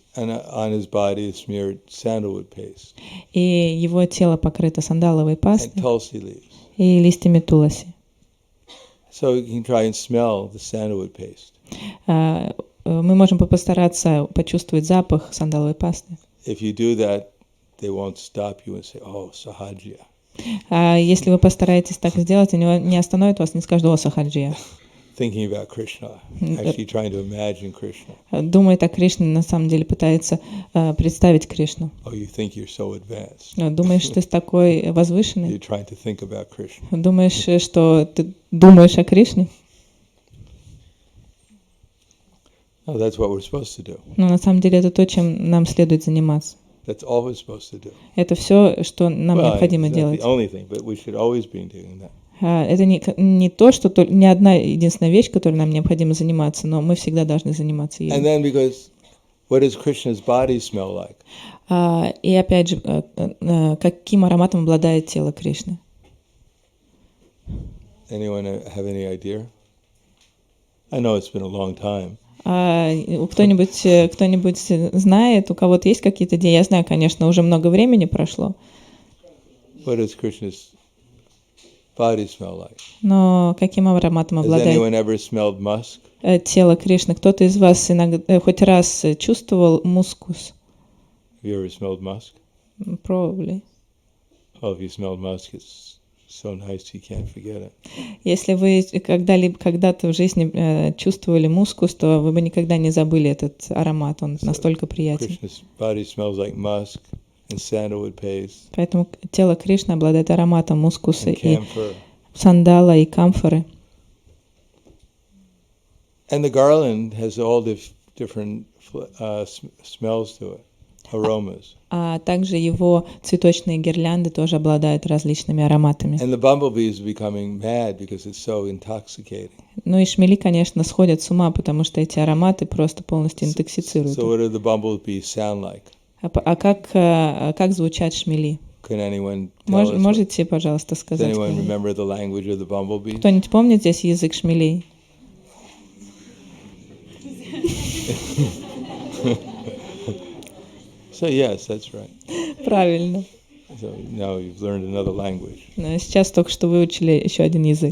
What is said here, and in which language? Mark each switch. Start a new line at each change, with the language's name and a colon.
English: And on his body is smeared sandalwood paste.
Russian: И его тело покрыто сандаловой пастой
English: and tulsi leaves.
Russian: И листьями туласи.
English: So you can try and smell the sandalwood paste.
Russian: Мы можем постараться почувствовать запах сандаловой пасты.
English: If you do that, they won't stop you and say, "Oh, Sahajiya."
Russian: Если вы постараетесь так сделать, они не остановят вас, не скажут: "О, Сахаджия."
English: Thinking about Krishna, actually trying to imagine Krishna.
Russian: Думает о Кришне, на самом деле пытается представить Кришну.
English: Oh, you think you're so advanced.
Russian: Думаешь, что ты такой возвышенный?
English: You're trying to think about Krishna.
Russian: Думаешь, что ты думаешь о Кришне?
English: No, that's what we're supposed to do.
Russian: Но на самом деле это то, чем нам следует заниматься.
English: That's all we're supposed to do.
Russian: Это все, что нам необходимо делать.
English: It's not the only thing, but we should always be doing that.
Russian: Это не то, что не одна единственная вещь, которой нам необходимо заниматься, но мы всегда должны заниматься ею.
English: And then because what does Krishna's body smell like?
Russian: И опять же, каким ароматом обладает тело Кришны?
English: Anyone have any idea? I know it's been a long time.
Russian: Кто-нибудь знает, у кого-то есть какие-то идеи? Я знаю, конечно, уже много времени прошло.
English: What does Krishna's body smell like?
Russian: Но каким ароматом обладает тело Кришны? Кто-то из вас иногда, хоть раз чувствовал мускус?
English: Have you ever smelled musk? Probably. Oh, if you smelled musk, it's so nice you can't forget it.
Russian: Если вы когда-то в жизни чувствовали мускус, то вы бы никогда не забыли этот аромат. Он настолько приятен.
English: Krishna's body smells like musk and sandalwood paste.
Russian: Поэтому тело Кришны обладает ароматом мускуса и сандала и камфоры.
English: And the garland has all different smells to it, aromas.
Russian: А также его цветочные гирлянды тоже обладают различными ароматами.
English: And the bumblebees are becoming mad because it's so intoxicating.
Russian: Ну и шмели, конечно, сходят с ума, потому что эти ароматы просто полностью интоксицируют.
English: So what do the bumblebees sound like?
Russian: А как звучат шмели? Можете, пожалуйста, сказать? Кто-нибудь помнит здесь язык шмелей?
English: So yes, that's right.
Russian: Правильно.
English: So now you've learned another language.
Russian: Сейчас только что выучили еще один язык.